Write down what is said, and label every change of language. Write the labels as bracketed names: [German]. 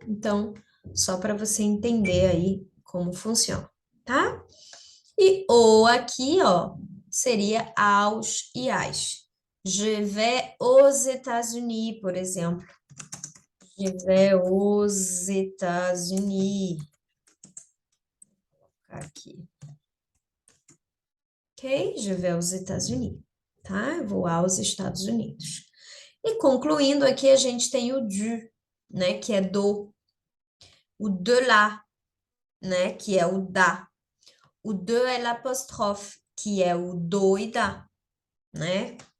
[Portuguese] Então, só para você entender aí como funciona, tá? E o aqui, ó, seria aos e as. [French] Je vais aux États-Unis, por exemplo. Je vais aux États-Unis. [Portuguese] Aqui. [French] Ok? Je vais aux États-Unis, tá? [Portuguese] Eu vou aos Estados Unidos. E concluindo aqui, a gente tem o du, né? Que é do. O de lá, né? Que é o da. O de é l'apóstrofe, que é o do e da, né?